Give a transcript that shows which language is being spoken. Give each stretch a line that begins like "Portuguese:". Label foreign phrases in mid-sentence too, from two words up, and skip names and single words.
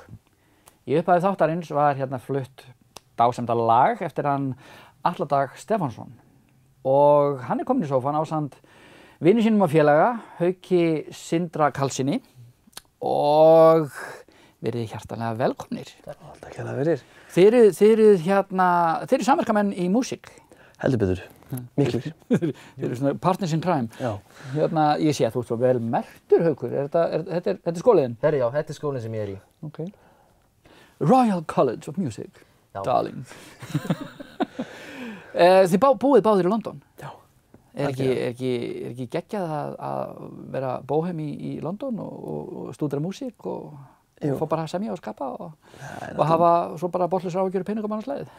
Icelandic: Í upphafi þáttarins var hérna flutt dásemda lag eftir hann Atla Dag Stefánsson og hann kominn í sófann ásamt vini sínum og félaga, Hauki Sindra Karlssyni og verið hjartanlega velkomnir. Takk hérlega fyrir. Þið eru samverkamenn í músík. Heldur betur. Miklir. Þið eru svona
English: partners in crime.
Icelandic: Já. Ég sé að þú ert svo vel merktur, Haukur. Þetta er skóliðin? Já, þetta er skólinn sem ég í.
English: Okay. Royal College of Music,
Icelandic: já. Darling. Þið búið báðir í London? Já. Er ekki geggjað að vera bóhem í London og stúdera músík og fá bara að semja og skapa og hafa svo bara botnlausar áhyggjur og peningum annars leiðið?